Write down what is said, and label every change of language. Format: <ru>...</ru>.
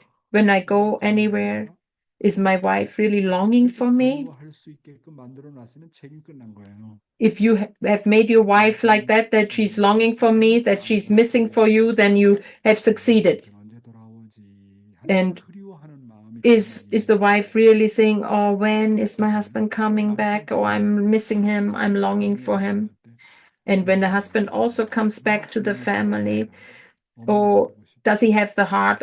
<en>when I go anywhere, is my wife really longing for me?</en> <ko>할 수 있게끔 만들어 놨으면 책임 끝난 거예요.</ko> <en>If you have made your wife like that she's longing for me, that she's missing for you, then you have succeeded.</en> <ko>언제 돌아오지?</ko> <en>And</en> <ko>그리워하는 마음이</ko> <en>is the wife really saying, oh, when is my husband coming back? Oh, I'm missing him. I'm longing for him. And when the husband also comes back to the family, oh, does he have the heart?</en>